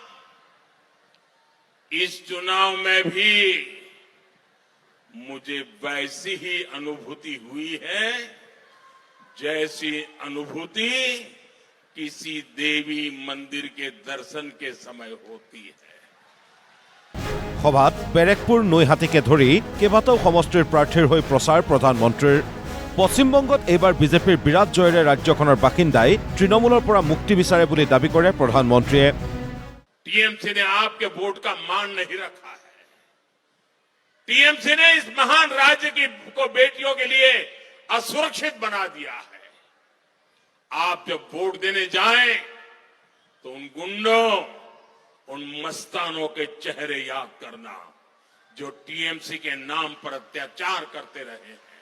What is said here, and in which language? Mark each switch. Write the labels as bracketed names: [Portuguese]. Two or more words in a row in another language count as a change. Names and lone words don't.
[Hindi] इस चुनाव में भी मुझे वैसी ही अनुभूति हुई है जैसी अनुभूति किसी देवी मंदिर के दर्शन के समय होती है। [Assamese] সভাত বেৰেকপুৰ নৈহাটীকে ধৰি কেইবাটাও সমষ্টিৰ প্ৰাৰ্থীৰ হৈ প্ৰচাৰ প্ৰধানমন্ত্ৰীৰ। পশ্চিমবংগত এইবাৰ বিজেপিৰ বিৰাট জয়েৰে ৰাজ্যখনৰ বাসিন্দাই তৃণমূলৰ পৰা মুক্তি বিচাৰে বুলি দাবী কৰে প্ৰধানমন্ত্ৰীয়ে। [Hindi] टीएमसी ने आपके वोट का मान नहीं रखा है। टीएमसी ने इस महान राज्य को बेटियों के लिए असुरक्षित बना दिया है। आप जब वोट देने जाएं तो उन गुंडों, उन मस्तानों के चेहरे याद करना जो टीएमसी के नाम पर अत्याचार करते रहे हैं।